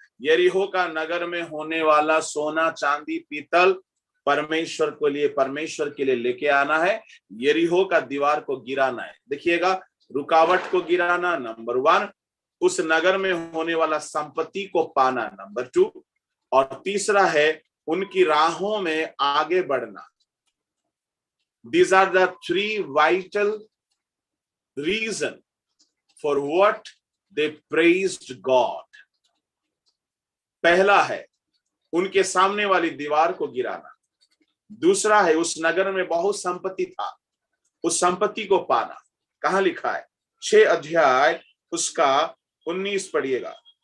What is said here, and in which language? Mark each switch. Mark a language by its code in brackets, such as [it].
[hi] यरीहो का नगर में होने वाला सोना, चांदी, पीतल परमेश्वर के लिए लेके आना है। यरीहो का दीवार को गिराना है। देखिएगा, रुकावट को गिराना नंबर 1, उस नगर में होने वाला संपत्ति को पाना नंबर 2, और तीसरा है उनकी राहों में आगे बढ़ना। [en] These are the 3 vital reasons for what they praised God. [hi] पहला है उनके सामने वाली दीवार को गिराना। दूसरा है उस नगर में बहुत संपत्ति था, उस संपत्ति को पाना। कहां लिखा है? 6 अध्याय उसका 19 पढ़िएगा।